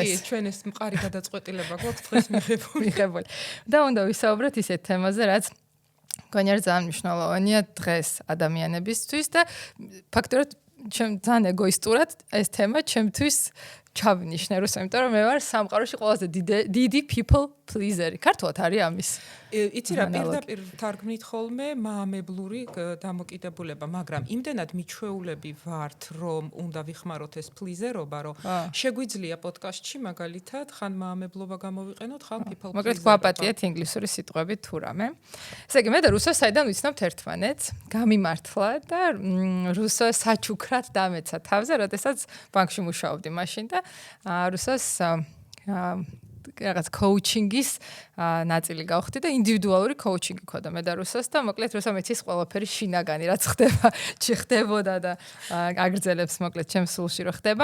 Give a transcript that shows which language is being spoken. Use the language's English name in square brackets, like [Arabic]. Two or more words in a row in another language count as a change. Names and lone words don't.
[Georgian] კი, ჩვენ ეს მყარი გადაწყვეტილება გვაქვს დღეს მიღებული. და უნდა ვისაუბროთ ისეთ თემაზე, რაც მგონია ძალიან მნიშვნელოვანია დღეს ადამიანებისთვის და ფაქტობრივად ჩემ ძალიან ეგოისტურად ეს თემა ჩემთვის ჩავინიშნე რუსო, იმიტომ რომ მე ვარ სამყაროში ყველაზე დიდი [English] people pleaser- [Georgian] ი. ქართულად არის ამის იცი რა პირდაპირ თარგმნით ხოლმე მაამებლური დამოკიდებულება, მაგრამ იმდენად მიჩვეულები ვართ, რომ უნდა ვიხმაროთ ეს ფლიზერობა, რომ შეგვიძლია პოდკასტში მაგალითად ხან მაამებლობა გამოვიყენოთ, ხან [English] people pleaser. [Georgian] მაგრამ გვაპატიეთ ინგლისური სიტყვები თუ რამე. ესე იგი მე და რუსო საიდან ვიცნობთ ერთმანეთს, გამიმართლა და რუსო საჩუქრად დამეცა თავზე, როდესაც ბანკში მუშაობდი მაშინ და რუსოს რაღაც კოუჩინგის ნაწილი გავხდი და ინდივიდუალური კოუჩინგი ქონდა მე და რუსოს და მოკლედ რუსო მეცის ყველაფერი შინაგანი რაც ხდება, ჭი ხდებოდა და აგრძელებს მოკლედ ჩემს სულში რო ხდება.